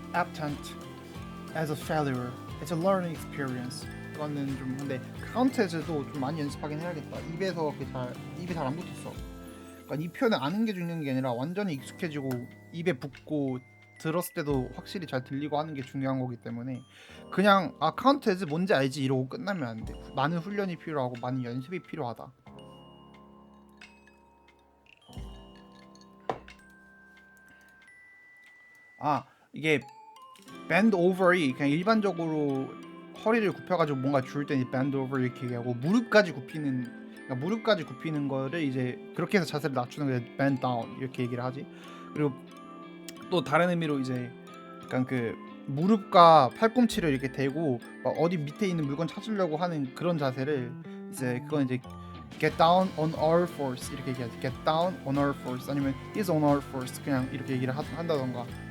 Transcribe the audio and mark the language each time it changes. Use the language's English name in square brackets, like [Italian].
[English] attempt as a failure. It's a learning experience. [Korean] 이거는 좀 근데 counted도 좀 많이 연습하긴 해야겠다. 입이 잘 안 붙었어. 그러니까 이 표현을 아는 게 중요한 게 아니라 완전히 익숙해지고 입에 붙고 들었을 때도 확실히 잘 들리고 하는 게 중요한 거기 때문에 그냥 counted 뭔지 알지 이러고 끝나면 안 돼. 많은 훈련이 필요하고 많은 연습이 필요하다. 이게 [English] bend over [Korean] 이 그냥 일반적으로 허리를 굽혀가지고 뭔가 줄 때는 bend over 이렇게 얘기하고 무릎까지 굽히는 거를 이제 그렇게 해서 자세를 낮추는 게 [English] bend down [Korean] 이렇게 얘기를 하지. 그리고 또 다른 의미로 이제 약간 그 무릎과 팔꿈치를 이렇게 대고 막 어디 밑에 있는 물건 찾으려고 하는 그런 자세를 이제 그건 이제 [English] get down on all fours [Korean] 이렇게 얘기하지. [English] get down on all fours [Korean] 아니면 [English] is on all fours [Korean] 그냥 이렇게 얘기를 한다던가.